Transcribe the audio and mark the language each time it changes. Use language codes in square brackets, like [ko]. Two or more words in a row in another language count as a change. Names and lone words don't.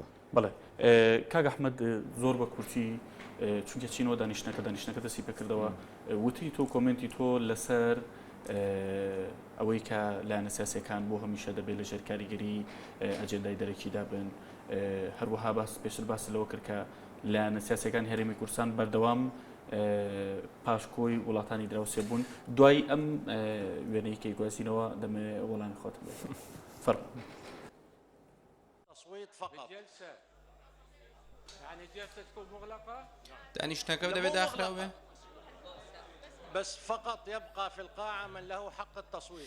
[ckb] بڵێ کاگ ئەحمەد زۆر بە کورتی چونکە چینەوە دانیشتەکە دەستی پێکردەوە وتی تۆ کۆمنتی تۆ لەسەر ئەوەی کە لایەنە سیاسیەکان بۆ هەمیشە دەبێت لە ژێر کاریگەری ئەجێندای دەرەکیدا بن هەروەها پێشتر باس لەوە کرد کە لایەنە سیاسیەکان هەرێمی کوردستان بەردەوام پاشکۆی وڵاتانی دراوسێ بوون دوای ئەم وێنەی کەی گوازینەوە دەمێ وەڵامی خۆتم فەرق دانیشتنەکە دەبێت داخراوێ [ar] بس فقط يبقى في القاعة من له حق التصويت